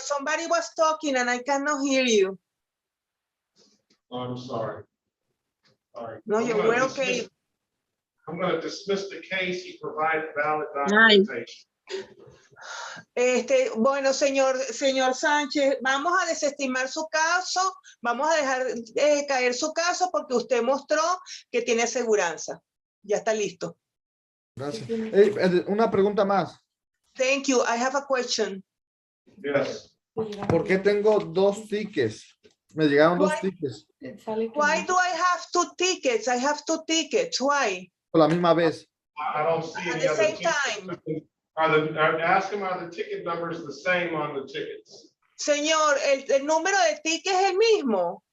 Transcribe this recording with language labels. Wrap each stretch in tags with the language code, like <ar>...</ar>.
<en>Somebody was talking and I cannot hear you. I'm sorry. All right. No, we're okay. I'm going to dismiss the case. He provided valid documentation.</en> <es>Bueno, señor Sánchez, vamos a desestimar su caso, vamos a dejar caer su caso porque usted mostró que tiene aseguranza. Ya está listo. Gracias. Una pregunta más.</es> <en>Thank you. I have a question. Yes.</en> <es>¿Por qué tengo 2 tickets? Me llegaron 2 tickets.</es> <en>Why do I have 2 tickets? I have 2 tickets. Why?</en> <es>Por la misma vez.</es> <en>I don't see At any the other same time. Ask him, are the ticket numbers the same on the tickets?</en> <es>Señor, el número de tickets es el mismo.</es>